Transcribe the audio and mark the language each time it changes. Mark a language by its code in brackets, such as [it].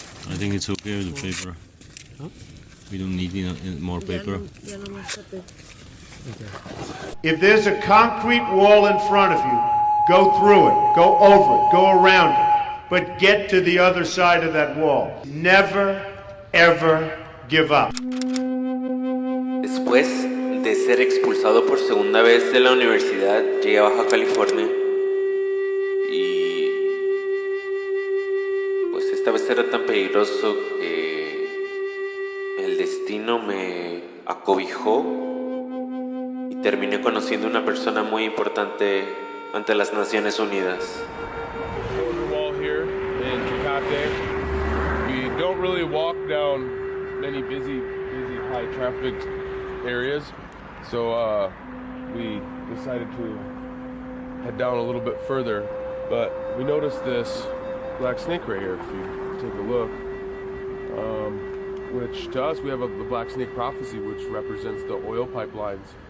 [en] I think it's okay with the paper. We don't need more paper. If there's a concrete wall in front of you, go through it, go over it, go around it, but get to the other side of that wall. Never, ever give up. [es] Después de ser expulsado por segunda vez de la universidad, llegué a Baja California y pues esta vez era tan peligroso que el destino me acobijó y terminé conociendo una persona muy importante ante las Naciones Unidas. [en] We don't really walk down many busy high traffic areas, so we decided to head down a little bit further, but we noticed this black snake right here. If you take a look, which to us, we have the black snake prophecy, which represents the oil pipelines.